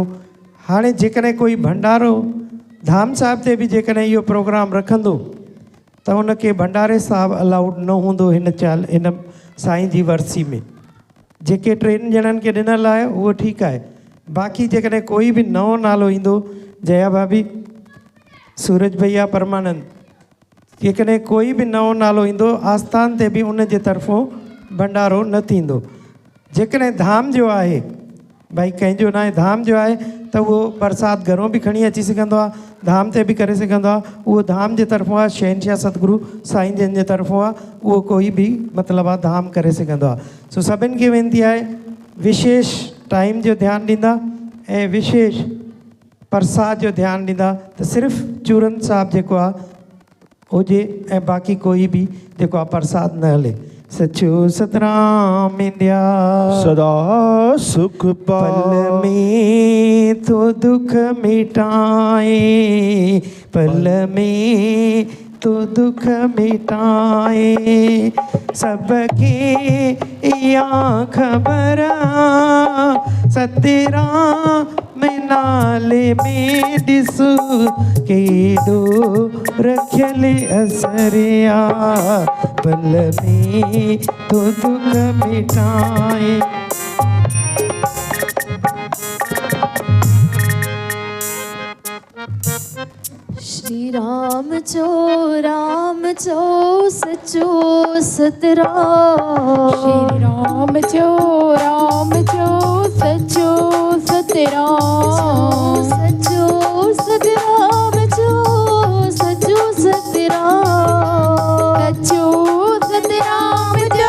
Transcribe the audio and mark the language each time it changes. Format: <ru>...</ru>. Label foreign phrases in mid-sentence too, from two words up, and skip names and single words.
<sd>हाणे जेकॾहिं कोई भंडारो धाम साहिब ते बि जेकॾहिं इहो प्रोग्राम रखंदो त उनखे भंडारे साहिब अलाउड न हूंदो हिन साईं जी वरसी में। जेके 3 ॼणनि खे ॾिनल आहे उहो ठीकु आहे, बाक़ी जेकॾहिं कोई बि नओं नालो ईंदो, जया भाभी, सूरज भैया, परमानंद, जेकॾहिं कोई बि नओं नालो ईंदो आस्थान ते बि उन जे तरफ़ों भंडारो न थींदो। जेकॾहिं धाम जो आहे भाई कंहिंजो न आहे, धाम जो आहे त उहो प्रसाद घरों बि खणी अची सघंदो आहे, धाम ते बि करे सघंदो आहे। उहो धाम जे तरफ़ों आहे, शहनशाह सतगुरु साईं जन जे तरफ़ों आहे, उहो कोई बि मतिलबु आहे धाम करे सघंदो आहे। सो सभिनि खे वेनिती आहे विशेष टाइम जो ध्यानु ॾींदा ऐं विशेष प्रसाद जो ध्यानु ॾींदा त सिर्फ़ु चूरन साहिब जेको आहे हुजे ऐं बाक़ी कोई बि जेको आहे प्रसाद न हले। सचो सतराम इंडिया सदा सुख</sd> <hi>पल में तो दुख मिटाए, पल में तो दुख मिटाए, सबके या खबर सतराम</hi> <sd>नाले में ॾिसो केॾो रखियल असरिया,</sd> <hi>पल में तो दुख मिटाए।</hi> <sd>श्री राम जो सचो सतराम, श्री राम जो सचो सतराम, सचो सतराम जो सचो सतराम, सचो सतराम जो</sd>